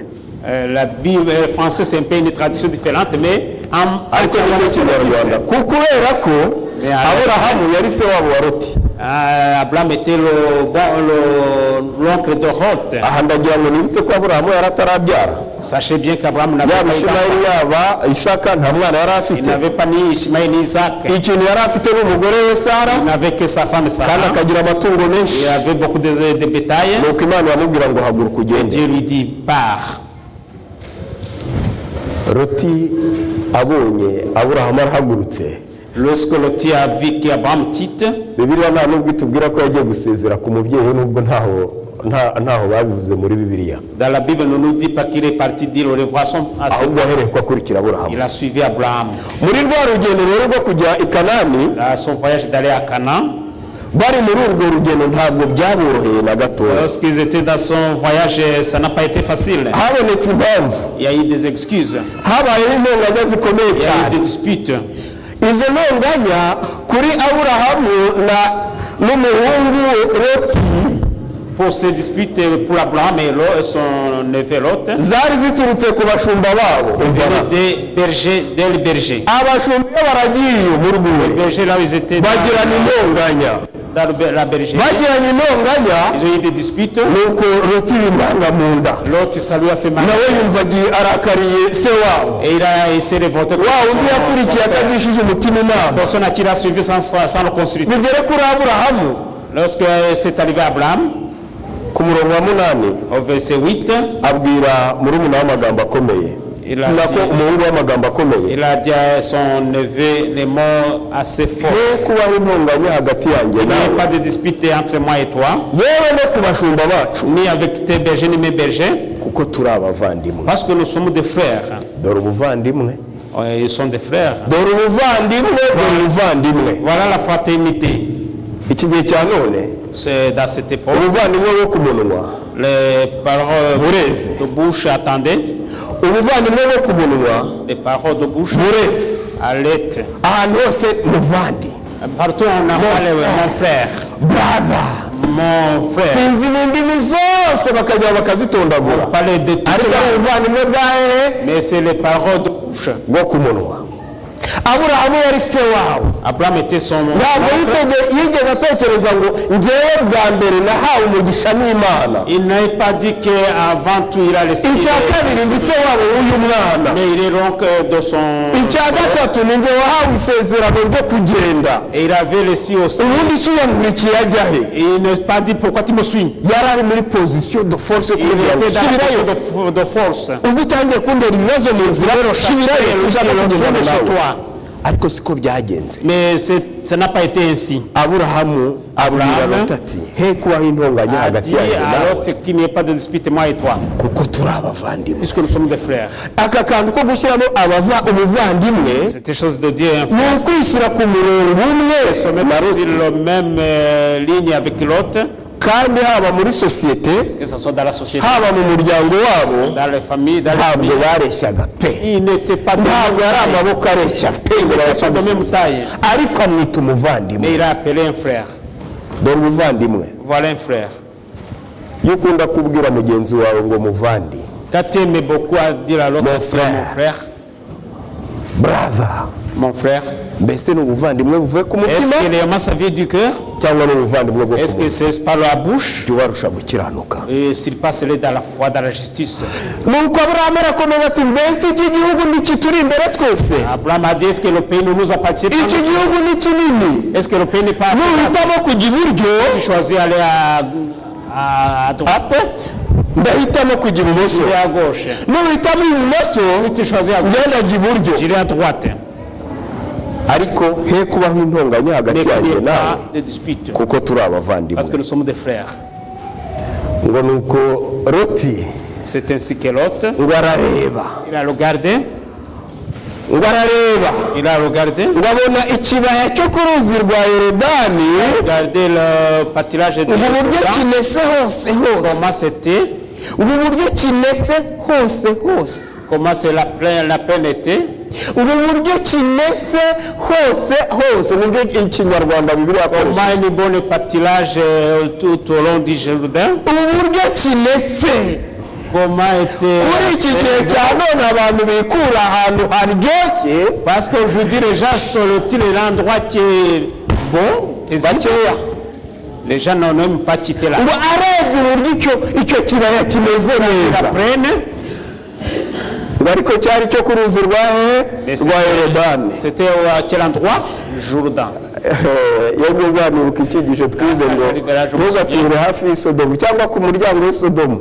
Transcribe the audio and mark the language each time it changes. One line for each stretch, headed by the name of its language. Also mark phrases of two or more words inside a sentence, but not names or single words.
French: La Bible française c'est un peu une traduction différente, mais en
Kinyarwanda: ariko ni mu Kinyarwanda kubera ko Aburahamu yari se wabo wa Loti.
French: Abraham était l'oncle de Lot.
Kinyarwanda: Aha ndagira ngo nibutse ko Aburahamu yari atarabyara.
French: Sachez bien qu'Abraham n'avait
Kinyarwanda: yaba
French: pas
Kinyarwanda: Ishimayeli
French: d'enfant.
Kinyarwanda: yaba Isaka nta mwana yari
French: Il
Kinyarwanda: afite.
French: n'avait pas ni Ishmaël ni Isaac.
Kinyarwanda: Ikintu yari afite n'umugore we Sara,
French: Il n'avait que sa femme
Kinyarwanda: kandi
French: Sarah.
Kinyarwanda: akagira amatungo menshi.
French: Il avait beaucoup de bétail.
Kinyarwanda: Nuko Imana yamubwira ngo haguruka ugende.
French: Dieu lui dit pars.
Kinyarwanda: Loti abonye Aburahamu arahagurutse,
French: Lorsque Lot a vu qu'Abraham quitte,
Kinyarwanda: Bibiliya nta nubwo itubwira ko yagiye gusezera ku mubyeyi, nubwo ntaho babivuze muri Bibiliya,
French: dans la Bible ne nous dit pas qu'il est parti dire au revoir à ses
Kinyarwanda: ahubwo ahereye ko akurikira Aburahamu.
French: Il a suivi Abraham
Kinyarwanda: Muri rwa rugendo rero rwo kujya i Kanani,
French: dans son voyage d'aller à Canaan.
Kinyarwanda: bari muri urwo rugendo ntabwo byaboroheye na gatoya.
French: Lorsqu'ils étaient dans son voyage, ça n'a pas été facile.
Kinyarwanda: Habonetse impamvu,
French: Il y a eu des excuses,
Kinyarwanda: habayeho intonganya zikomeye
French: il y a eu
Kinyarwanda: cyane.
French: des disputes.
Kinyarwanda: Izo ntonganya kuri Aburahamu n'umuhungu Loti
French: Pour ces disputes pour Abraham et son neveu Lot,
Kinyarwanda: zari ziturutse ku bashumba babo.
French: venaient des bergers.
Kinyarwanda: Abashumba iyo baragiye mu
French: Les
Kinyarwanda: rwuri
French: bergers là où ils étaient
Kinyarwanda: bagirana intonganya,
French: dans la bergerie,
Kinyarwanda: bagiranye intonganya,
French: ils ont eu des disputes.
Kinyarwanda: nuko Loti bimwanga mu nda,
French: L'autre, ça lui a fait mal.
Kinyarwanda: nawe yumva arakariye se wabo,
French: Et il s'est révolté.
Kinyarwanda: wa undi yakurikiye atagishije umutima inama.
French: Personne à qui il a suivi sans le consulter.
Kinyarwanda: Bigere kuri Aburahamu,
French: Lorsque c'est arrivé à Abraham,
Kinyarwanda: ku murongo wa 8
French: au verset 8,
Kinyarwanda: abwira murumuna w'amagambo akomeye nako umuhungu w'amagambo akomeye.
French: Il a dit à son neveu les mots assez forts.
Kinyarwanda: Kubaho intonganya hagati yanjye
French: Il n'y a
Kinyarwanda: nawe,
French: pas de dispute entre moi et toi,
Kinyarwanda: yewe no ku bashumba bacu,
French: ni avec tes bergers ni mes bergers,
Kinyarwanda: kuko turi abavandimwe.
French: parce que nous sommes des frères.
Kinyarwanda: Dore ubuvandimwe,
French: Ils sont des frères.
Kinyarwanda: dore ubuvandimwe, dore ubuvandimwe.
French: Voilà la fraternité.
Kinyarwanda: Iki gihe cya none,
French: C'est dans cette époque.
Kinyarwanda: ubuvandimwe bwo ku munwa
French: Les paroles
Kinyarwanda: bureze,
French: de bouche attendaient,
Kinyarwanda: ubuvandimwe bwo ku munwa
French: les paroles de bouche
Kinyarwanda: bureze.
French: allaient.
Kinyarwanda: Ahantu hose muvandi,
French: Partout on a parlé mon frère, brother, mon frère.
Kinyarwanda: sinzi n'indimi zose bakajya bakazitondagura,
French: On parlait de tout,
Kinyarwanda: ariko ubuvandimwe bwa hehe
French: mais c'est les paroles de bouche.
Kinyarwanda: bwo ku munwa. Aburahamu yari se wawe,
French: Abraham était son
Kinyarwanda: ntabwo yigeze atekereza ngo ngewe bwa mbere nahawe umugisha n'Imana,
French: Il n'a pas dit qu'avant tout il a laissé.
Kinyarwanda: icya kabiri ndi se wabo w'uyu mwana,
French: Mais il est donc de son.
Kinyarwanda: icya gatatu ni nge wahawe isezerano ryo kugenda,
French: Et il avait laissé aussi.
Kinyarwanda: ubundi se uyangurikiye ajya he?
French: Et il n'a pas dit pourquoi tu me suis.
Kinyarwanda: Yari ari muri
French: pozisiyo de force Il
Kinyarwanda: kugira ngo
French: était dans la
Kinyarwanda: subirayo.
French: position de force.
Kinyarwanda: Ubwo utangiye kundera ibibazo mu nzira, subirayo ushaka kugendana
French: chez
Kinyarwanda: nawe.
French: toi.
Kinyarwanda: Ariko siko byagenze.
French: Mais ça n'a pas été ainsi.
Kinyarwanda: Aburahamu abwira Loti ati he kubaho intonganya
French: A
Kinyarwanda: hagati
French: dit
Kinyarwanda: yanjye
French: à
Kinyarwanda: nawe,
French: l'autre qu'il n'y ait pas de dispute moi et toi,
Kinyarwanda: kuko turi abavandimwe.
French: puisque nous sommes des frères.
Kinyarwanda: Aka kantu ko gushyiramo umuvandimwe
French: C'était chose de Dieu.
Kinyarwanda: ni ukwishyira ku murongo umwe
French: Se
Kinyarwanda: na
French: mettre sur
Kinyarwanda: Loti,
French: la même ligne avec l'autre,
Kinyarwanda: kandi haba muri sosiyete,
French: que ce soit dans la société,
Kinyarwanda: haba mu muryango wabo,
French: dans les familles, dans les
Kinyarwanda: ntabwo
French: familles.
Kinyarwanda: bareshyaga pe,
French: Il n'était pas de
Kinyarwanda: ntabwo yari
French: même taille.
Kinyarwanda: amaboko areshya pe,
French: Il n'était pas de même taille.
Kinyarwanda: ariko amwita
French: Mais
Kinyarwanda: umuvandimwe.
French: il a appelé un frère.
Kinyarwanda: Dore ubuvandimwe,
French: Voilà un frère.
Kinyarwanda: iyo ukunda kubwira mugenzi wawe ngo muvandi,
French: Quand tu aimes beaucoup à dire à l'autre, Mon frère. mon frère, brother, mon frère,
Kinyarwanda: mbese ni ubuvandimwe buvuye ku
French: est-ce
Kinyarwanda: mutima
French: qu'il aime sa vie du cœur?
Kinyarwanda: cyangwa ni ubuvandimwe bwo
French: Est-ce que
Kinyarwanda: kuvuga?
French: c'est par la bouche?
Kinyarwanda: Jya ubarusha gukiranuka.
French: Et s'il passe dans la foi, dans la justice.
Kinyarwanda: nuko aburahamu arakomeza ati mbese iki gihugu ntikituri imbere twese,
French: Abraham a dit, est-ce que le pays ne nous appartient pas?
Kinyarwanda: iki gihugu ni kinini,
French: Est-ce que le pays n'est pas
Kinyarwanda: nuhitamo kujya iburyo
French: Tu choisis d'aller à droite
Kinyarwanda: ndahitamo kujya ibumoso,
French: ou à gauche?
Kinyarwanda: nuhitamo ibumoso
French: Si tu choisis à gauche,
Kinyarwanda: ngenda jya iburyo.
French: j'irai à droite.
Kinyarwanda: Ariko he kubaho intonganya hagati
French: Mais qu'il n'y
Kinyarwanda: yanjye
French: ait
Kinyarwanda: nawe,
French: pas de dispute.
Kinyarwanda: kuko turi
French: Parce que
Kinyarwanda: abavandimwe.
French: nous sommes des frères.
Kinyarwanda: Ngo nuko Loti
French: C'est ainsi que l'autre,
Kinyarwanda: ngo arareba,
French: il a regardé,
Kinyarwanda: ngo arareba
French: il a regardé,
Kinyarwanda: ngo abona ikibaya cyo ku ruzi rwa Yorodani,
French: regardé le pâturage de
Kinyarwanda: ngo uburyo
French: Jordan,
Kinyarwanda: kimese hose hose,
French: comment c'était,
Kinyarwanda: ngo uburyo kimese hose hose,
French: comment c'est la plaine était,
Kinyarwanda: ngo uburyo kimese hose hose, nibyo ikinyarwanda Bibiliya yakoresha.
French: comment une bonne pâturage tout au long du Jourdain,
Kinyarwanda: Uburyo kimese
French: comment était.
Kinyarwanda: muri iki gihe cya none abantu bikura ahantu haryoshye
French: Parce qu'aujourd'hui les gens sont-ils l'endroit qui est bon,
Kinyarwanda: bakeya,
French: les gens n'ont même pas quitté là.
Kinyarwanda: ngo arebye uburyo icyo kibaya kimeze
French: Ils
Kinyarwanda: neza,
French: apprennent,
Kinyarwanda: ngo ariko cyari cyo ku ruzi rwa Yorodani.
French: c'était à quel endroit? Jourdain.
Kinyarwanda: Iyo ngeze hano nibuka icyigisho twize ngo ntugature hafi y'Isodomu cyangwa ku muryango w'Isodomu.